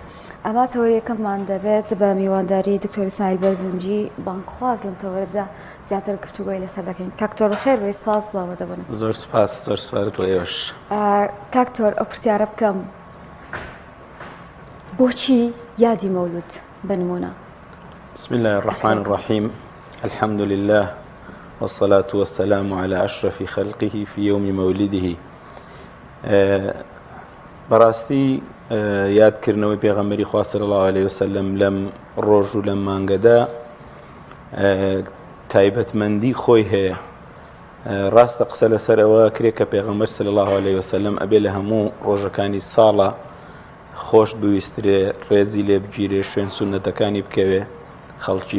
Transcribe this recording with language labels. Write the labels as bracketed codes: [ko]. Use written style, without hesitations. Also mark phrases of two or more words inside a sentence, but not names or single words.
[ckb] ئەمە تەوەری یەکەممان دەبێت بە میوانداری دکتۆر ئیسماعیل بەرزنجی بانکخواز لەم تەوەرەدا زیاتر گفتوگۆی لەسەر دەکەین. کاکتۆر خێر بێ سپاس بابەتە بۆنێت. زۆر سپاس زۆر سپارەت بۆ ئێوەش. کاکتۆر ئەو پرسیارە بکەم بۆچی یادی مەولود بنمونە؟ [ar] بسم الله الرحمن الرحيم الحمد لله والصلاة والسلام على أشرف خلقه في يوم مولده. [ckb] بەڕاستی یادکردنەوەی پێغەمبەری خوا [ar] صلی الله عليه وسلم [ckb] لەم ڕۆژ و لەم مانگەدا تایبەتمەندی خۆی هەیە. ڕاستە قسە لەسەر ئەوە کرێ کە پێغەمبەر [ar] صلی الله عليه وسلم [ckb] ئەبێ لە هەموو ڕۆژەکانی ساڵە خۆش بویسترێ ڕێزی لێ بگیرێ شوێن سونەتەکانی بکەوێ خەڵکی.